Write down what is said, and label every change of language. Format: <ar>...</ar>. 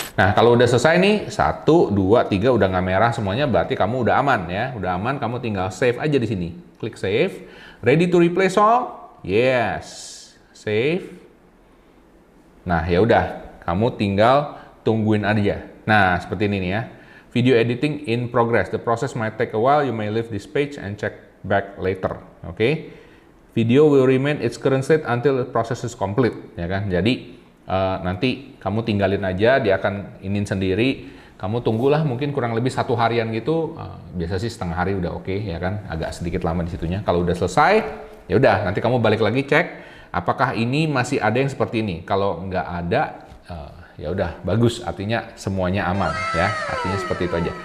<id>Nah, kalau udah selesai nih, 1, 2, 3 udah nggak merah semuanya, berarti kamu udah aman ya. Udah aman, kamu tinggal save aja di sini. Klik save.</id> <en>Ready to replay song? Yes. Save.</en> <id>Nah, ya udah, kamu tinggal tungguin aja. Nah, seperti ini nih ya.</id> <en>Video editing in progress. The process might take a while. You may leave this page and check back later. Oke. Video will remain its current state until the process is complete.</en> <id>Ya kan? Jadi nanti kamu tinggalin aja. Dia akan inin sendiri. Kamu tunggulah mungkin kurang lebih 1 harian gitu. Biasa sih setengah hari udah oke, ya kan? Agak sedikit lama di situnya. Kalau udah selesai, ya udah. Nanti kamu balik lagi cek. Apakah ini masih ada yang seperti ini? Kalau nggak ada, ya udah bagus, artinya semuanya aman ya, artinya seperti itu aja.</id>